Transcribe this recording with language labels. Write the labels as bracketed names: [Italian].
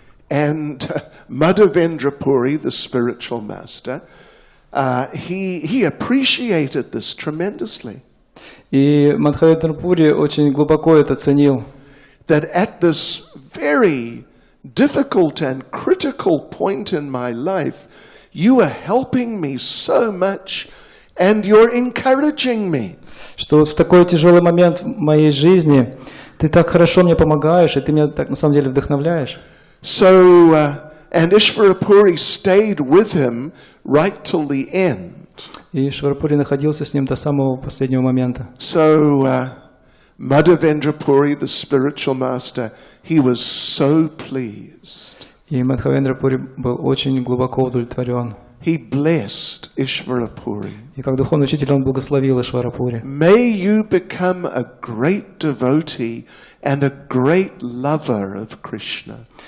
[English] And Madhavendra Puri, the spiritual master, he appreciated this tremendously. [Russian] И Мадхавендра Пури очень глубоко это ценил. [English] That at this very difficult and critical point in my life, you are helping me so much, and you're encouraging me. [Russian] Что вот в такой тяжелый момент в моей жизни ты так хорошо мне помогаешь, и ты меня так на самом деле вдохновляешь. [English] So, and Ishvarapuri stayed with him right till the end. [Russian] И Ишварапури находился с ним до самого последнего момента. [English] So, Madhavendra Puri, the spiritual master, he was so pleased. [Russian] И Мадхавендра Пури был очень глубоко удовлетворен. [English] He blessed Ishvarapuri. [Russian] И как духовный учитель он благословил Ишварапури. [English] May you become a great devotee and a great lover of Krishna.